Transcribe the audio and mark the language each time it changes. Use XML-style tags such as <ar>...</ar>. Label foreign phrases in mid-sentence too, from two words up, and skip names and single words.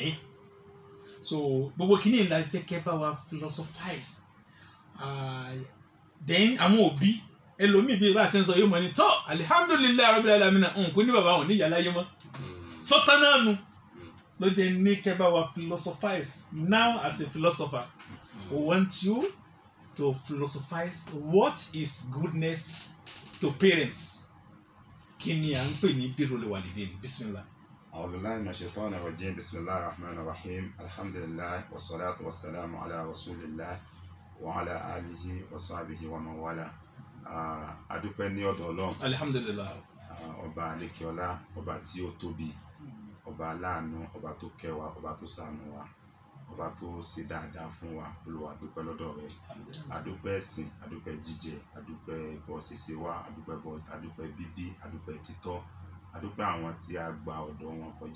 <yo>So gbogbo kìíní ìlà ìfẹ́ kẹ́ bá wa philosophize. Then àwọn òbí ẹlòmíì bí bá a ṣe ń sọ yóò mọ̀ ní tọ́</yo> <ar>الحمد لله رب العالمين</ar> <yo>kò ní bàbá wọn ní ìyá láyé mọ́ sọ́tà náà nu ló dé ní kẹ́ bá wa philosophize.</yo> <en>Now as a philosopher we want you to philosophize what is goodness to parents.</en> <yo>Kí ni à ń pè ní</yo> <ar>بر الوالدين? Bismillah. أعوذ بالله من الشيطان الرجيم بسم الله الرحمن الرحيم الحمد لله والصلاة والسلام على رسول الله وعلى آله وصحبه ومن والاه.</ar> <yo>Adúpẹ́ ní ọ̀dọ̀ Ọlọ́run. Alhamdulillah. Ọba àlékiọlá, ọba tí ó tóbi, ọba aláàánú, ọba tó kẹ́ wa, ọba tó ṣàánú wa, ọba tó ṣe dáadáa fún wa. Olúwa dúpẹ́ lọ́dọ̀ rẹ̀. Adúpẹ́ ẹ̀sìn, adúpẹ́ jíjẹ, adúpẹ́ bọ́ ṣíṣe wa, adúpẹ́ bíbí, adúpẹ́ títọ́, adúpẹ́ àwọn tí a gba ọ̀dọ̀ wọn kọjá.</yo>